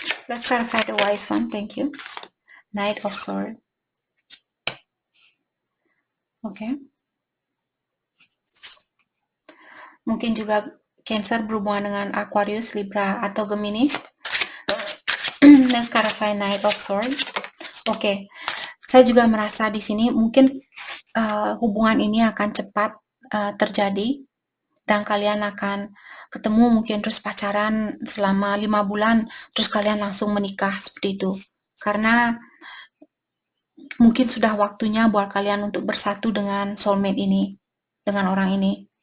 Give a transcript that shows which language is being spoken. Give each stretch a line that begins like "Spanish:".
English: Let's clarify the Wise One. Thank you. Knight of Swords. Okay.
Indonesian: Mungkin juga Cancer berhubungan dengan Aquarius, Libra, atau Gemini.
English: Let's clarify Knight of Swords. Oke.
Indonesian: Saya juga merasa di sini mungkin hubungan ini akan cepat terjadi dan kalian akan ketemu, mungkin terus pacaran selama 5 bulan, terus kalian langsung menikah seperti itu. Karena mungkin sudah waktunya buat kalian untuk bersatu dengan soulmate ini, dengan orang ini.